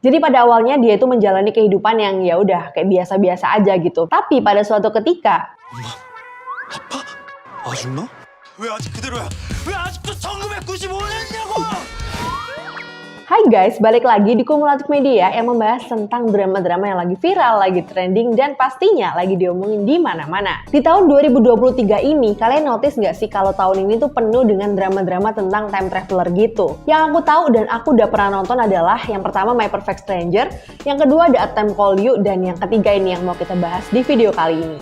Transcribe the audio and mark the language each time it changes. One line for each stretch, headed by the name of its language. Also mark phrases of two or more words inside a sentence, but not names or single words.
Indonesian: Jadi pada awalnya dia itu menjalani kehidupan yang ya udah kayak biasa-biasa aja gitu. Tapi pada suatu ketika
Korean: 아빠? 아줌마? 왜 아직 그대로야? 왜 아직도 1995년이냐고!
Indonesian: Hai guys, balik lagi di Kumulatif Media yang membahas tentang drama-drama yang lagi viral, lagi trending, dan pastinya lagi diomongin di mana-mana. Di tahun 2023 ini, kalian notice nggak sih kalau tahun ini tuh penuh dengan drama-drama tentang
English: time traveler
Indonesian: gitu? Yang aku tahu dan aku udah pernah nonton adalah yang pertama My Perfect Stranger, yang kedua ada A Time Called You, dan yang ketiga ini yang mau kita bahas di video kali ini.